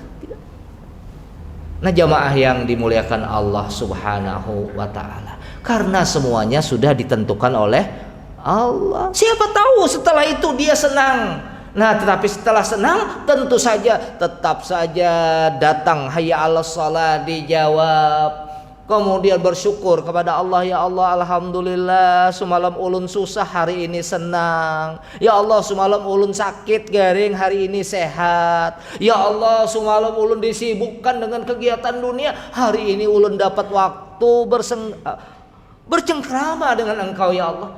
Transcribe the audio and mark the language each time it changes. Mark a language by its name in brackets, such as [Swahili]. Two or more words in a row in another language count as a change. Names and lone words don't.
[Indonesian] Nah, jamaah yang dimuliakan Allah [Arabic] سبحانه وتعالى, [Indonesian] karena semuanya sudah ditentukan oleh Allah. Siapa tahu setelah itu dia senang. Nah, tetapi setelah senang tentu saja tetap saja datang [Arabic] حي على الصلاة, [Indonesian] dijawab. Kemudian bersyukur kepada Allah, ya Allah alhamdulillah semalam ulun susah, hari ini senang. Ya Allah semalam ulun sakit garing, hari ini sehat. Ya Allah semalam ulun disibukkan dengan kegiatan dunia, hari ini ulun dapat waktu bercengkrama dengan Engkau, ya Allah.